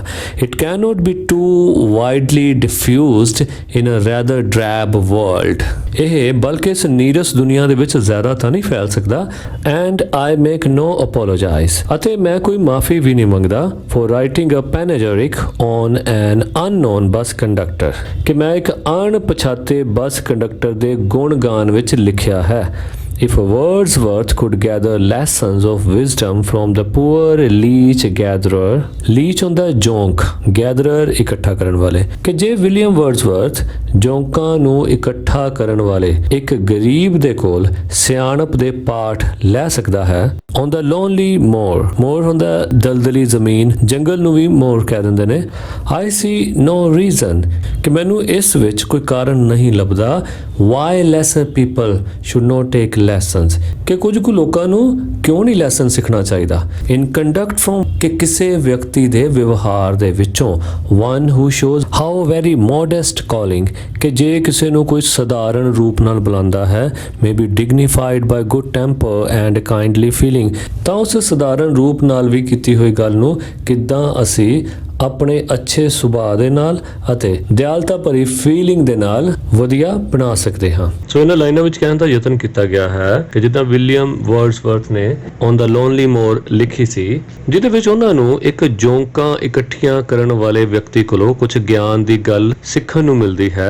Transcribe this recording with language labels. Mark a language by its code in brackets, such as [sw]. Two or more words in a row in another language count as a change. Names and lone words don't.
[en] It can not be too widely diffused in a rather drab world, [pa] ਇਹ ਬਲਕਿ ਇਸ ਨੀਰਸ ਦੁਨੀਆ ਦੇ ਵਿੱਚ ਜ਼ਿਆਦਾ ਤਾਂ ਨਹੀਂ ਫੈਲ ਸਕਦਾ। [en] And I make no apologies, [pa] ਅਤੇ ਮੈਂ ਕੋਈ ਮਾਫੀ ਵੀ ਨਹੀਂ ਮੰਗਦਾ [en] for writing a panegyric on an unknown bus conductor, [pa] ਕਿ ਮੈਂ ਇੱਕ ਅਣਪਛਾਤੇ ਬੱਸ ਕੰਡਕਟਰ ਦੇ ਗੁਣ ਗਾਨ ਵਿੱਚ ਲਿਖਿਆ ਹੈ। [en] If Wordsworth could gather lessons of wisdom from the poor leech gatherer, [pa] leech ਹੁੰਦਾ ਜੌਂਕ, gatherer ਇਕੱਠਾ ਕਰਨ ਵਾਲੇ, ਕਿ ਜੇ ਵਿਲੀਅਮ ਵਰਡਸਵਰਥ ਜੌਂਕਾਂ ਨੂੰ ਇਕੱਠਾ ਕਰਨ ਵਾਲੇ ਇੱਕ ਗਰੀਬ ਦੇ ਕੋਲ ਸਿਆਣਪ ਦੇ ਪਾਠ ਲੈ ਸਕਦਾ ਹੈ, [en] On the lonely moor [pa] ਹੁੰਦਾ ਦਲਦਲੀ ਜ਼ਮੀਨ, ਜੰਗਲ ਨੂੰ ਵੀ ਮੋਰ ਕਹਿ ਦਿੰਦੇ ਨੇ। [en] I see no reason [pa] ਕਿ ਮੈਨੂੰ ਇਸ ਵਿੱਚ ਕੋਈ ਕਾਰਨ ਨਹੀਂ ਲੱਭਦਾ [en] why lesser people should not take lessons [pa] ਕਿ ਕੁਝ ਕੁ ਲੋਕਾਂ ਨੂੰ ਕਿਉਂ ਨਹੀਂ ਲੈਸਨ ਸਿੱਖਣਾ ਚਾਹੀਦਾ। [en] In conduct from [pa] ਕਿ ਕਿਸੇ ਵਿਅਕਤੀ ਦੇ ਵਿਵਹਾਰ ਦੇ ਵਿੱਚੋਂ [en] one who shows how very modest calling [pa] ਕਿ ਜੇ ਕਿਸੇ ਨੂੰ ਕੋਈ ਸਧਾਰਨ ਰੂਪ ਨਾਲ ਬੁਲਾਉਂਦਾ ਹੈ [en] may be dignified by good temper and kindly feeling [pa] ਤਾਂ ਉਸ ਸਧਾਰਨ ਰੂਪ ਨਾਲ ਵੀ ਕੀਤੀ ਹੋਈ ਗੱਲ ਨੂੰ ਕਿੱਦਾਂ ਅਸੀਂ ਆਪਣੇ ਅੱਛੇ ਸੁਭਾਅ ਦੇ ਨਾਲ ਅਤੇ ਦਿਆਲਤਾ ਭਰੀ ਫੀਲਿੰਗ ਦੇ ਨਾਲ ਵਧੀਆ ਬਣਾ ਸਕਦੇ ਹਾਂ। ਸੋ ਇਹਨਾਂ ਲਾਈਨਾਂ ਵਿੱਚ ਕਹਿਣ ਦਾ ਯਤਨ ਕੀਤਾ ਗਿਆ ਹੈ ਕਿ ਜਿੱਦਾਂ ਵਿਲੀਅਮ ਵਰਡਸਵਰਥ ਨੇ ਔਨ ਦਾ ਲੋਨਲੀ ਮੋਰ ਲਿਖੀ ਸੀ, ਜਿਹਦੇ ਵਿੱਚ ਉਹਨਾਂ ਨੂੰ ਇੱਕ ਜੌਂਕਾਂ ਇਕੱਠੀਆਂ ਕਰਨ ਵਾਲੇ ਵਿਅਕਤੀ ਕੋਲੋਂ ਕੁਝ ਗਿਆਨ ਦੀ ਗੱਲ ਸਿੱਖਣ ਨੂੰ ਮਿਲਦੀ ਹੈ।